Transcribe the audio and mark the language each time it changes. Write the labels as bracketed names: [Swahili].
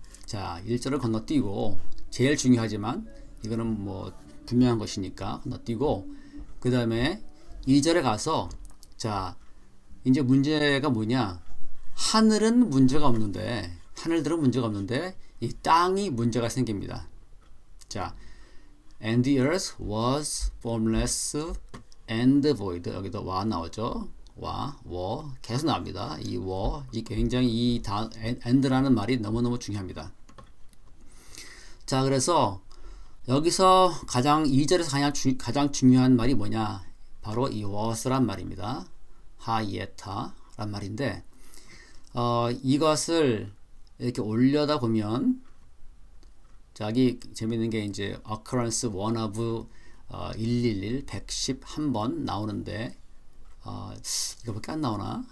[Korean] 자, 1절을 건너뛰고 제일 중요하지만 이거는 뭐 분명한 것이니까 건너뛰고 그 다음에 2절에 가서 자 이제 문제가 뭐냐, 하늘은 문제가 없는데 하늘들은 문제가 없는데 이 땅이 문제가 생깁니다. [English] 자, and the earth was formless and void. [Korean] 여기도 와 나오죠. 계속 나옵니다. 이 굉장히 이 and라는 말이 너무너무 중요합니다. 자, 그래서 여기서 2절에서 가장 중요한 말이 뭐냐, 바로 이 was란 말입니다. 하이에타란 말인데 이것을 이렇게 올려다 보면 여기 재밌는 게 이제 occurrence 1 of 111번 나오는데 이거밖에 안 나오나?